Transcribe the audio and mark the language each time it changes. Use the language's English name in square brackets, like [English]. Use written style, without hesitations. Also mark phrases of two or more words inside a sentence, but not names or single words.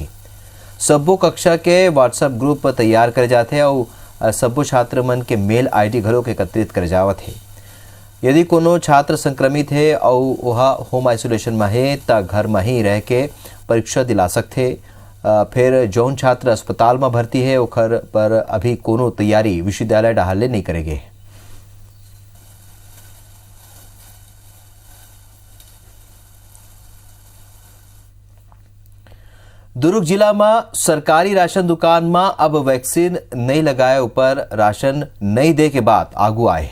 [Chhattisgarhi] सब्बो कक्षा के व्हाट्सएप ग्रुप तैयार करे जाते और सब्बो छात्र मन के मेल आईडी घलों के एकत्रित करे जावत है। यदि कोनो छात्र संक्रमित है और वह होम आइसोलेशन में है तो घर में ही रह के परीक्षा दिला सकते। फिर जौन छात्र अस्पताल में भर्ती है ओखर पर अभी कोनो तैयारी विश्वविद्यालय डहाले नहीं करेंगे। दुर्ग जिला में सरकारी राशन दुकान में अब वैक्सीन नहीं लगाए ऊपर राशन नहीं दे के बाद आगू आए।